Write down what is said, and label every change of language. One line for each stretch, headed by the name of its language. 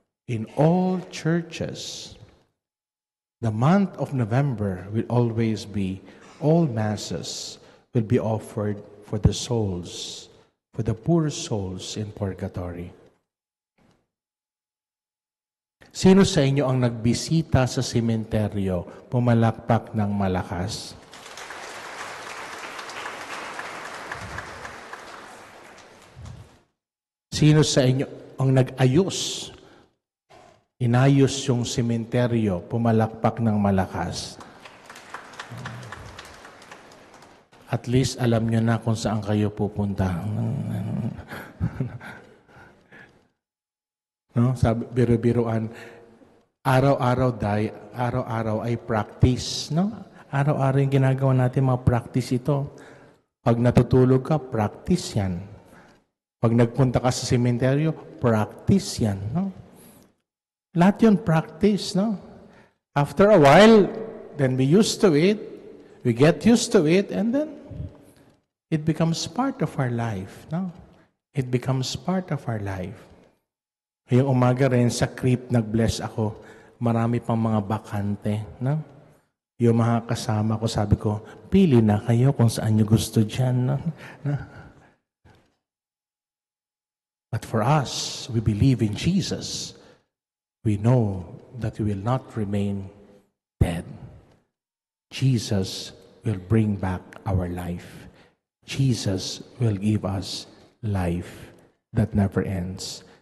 English: In all churches, the month of November will always be, all masses will be offered for the souls, for the poor souls in purgatory.
Filipino: Sino sa inyo ang nagbisita sa sementeryo, pumalakpak ng malakas? Sino sa inyo ang nag-ayos? Inayos yung sementeryo, pumalakpak ng malakas. At least alam nyo na kung saan kayo pupunta. No? Sabi, biro-biroan, araw-araw ay practice. No? Araw-araw yung ginagawa natin, mga practice ito. Pag natutulog ka, practice yan. Pag nagpunta ka sa sementeryo, practice yan. No? Lahat yun, practice. No?
English: After a while, then we used to it, we get used to it, and then it becomes part of our life. No? It becomes part of our life.
Filipino: Ngayong umaga rin, sa CRIP, nag-bless ako. Marami pang mga bakante. No? Yung mga kasama ko, sabi ko, pili na kayo kung saan nyo gusto dyan. No? No?
English: But for us, we believe in Jesus. We know that we will not remain dead. Jesus will bring back our life. Jesus will give us life that never ends.